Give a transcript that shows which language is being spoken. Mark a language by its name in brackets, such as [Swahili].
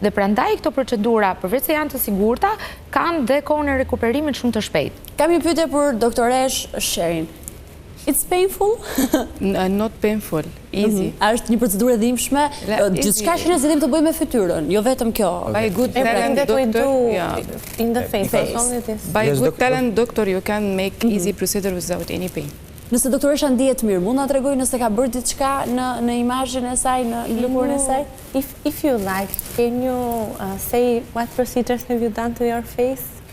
[Albanian] Dhe prandaj këto procedura, përveç se janë të sigurta, kanë dhe kohën e rekuperimit shumë të shpejtë. Kam një pyetje për doktoresh Syrjan. [English] It's painful? Not painful, easy. [Albanian] A është një procedurë e dhimbshme, gjithçka që ne zgjedhim të bëjmë me fytyrën, jo vetëm kjo. [English] By good talent doctor, in the face. By good talent doctor, you can make easy procedure without any pain. [Albanian] Nëse doktoresha ndihet mirë, mund na tregoj nëse ka bërë diçka në imazhin e saj, në lëkurën e saj? [English] If you like, can you say what procedures have you done to your face?